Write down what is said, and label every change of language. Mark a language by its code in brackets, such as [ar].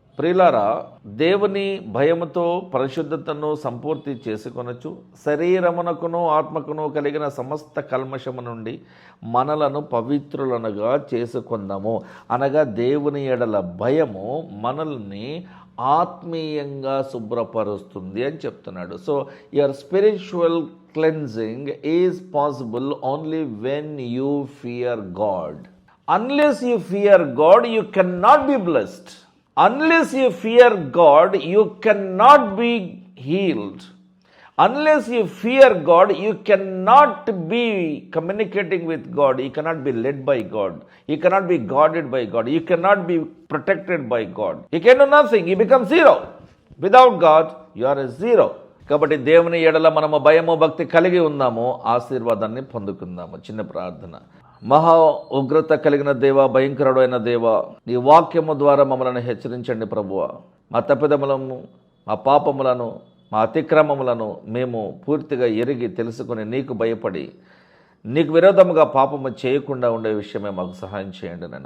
[te] ప్రియులారా, దేవుని భయముతో పరిశుద్ధతను సంపూర్తి చేసుకొనొచ్చు శరీరమునకును ఆత్మకును కలిగిన సమస్త కల్మషము నుండి మనలను పవిత్రులనుగా చేసుకుందాము. అనగా దేవుని ఎడల భయము మనల్ని ఆత్మీయంగా శుభ్రపరుస్తుంది అని చెప్తున్నాడు. [en] So your spiritual cleansing is possible only when you fear God. Unless you fear God, you cannot be blessed. Unless you fear God, you cannot be healed. Unless you fear God, you cannot be communicating with God. You cannot be led by God. You cannot be guarded by God. You cannot be protected by God. You can do nothing. You become zero. Without God, you are a zero. [te] కాబట్టి దేవుని ఎడల మనము భయము భక్తి కలిగి ఉన్నాము, ఆశీర్వాదాన్ని పొందుకుందాము. చిన్న ప్రార్థన. మహా ఉగ్రత కలిగిన దేవ, భయంకరుడైన దేవ, నీ వాక్యము ద్వారా మమ్మల్ని హెచ్చరించండి ప్రభువా. మా తప్పిదములను, మా పాపములను, మా అతిక్రమములను మేము పూర్తిగా ఎరిగి తెలుసుకుని నీకు భయపడి నీకు విరోధముగా పాపము చేయకుండా ఉండే విషయమే మాకు సహాయం చేయండి నాయన.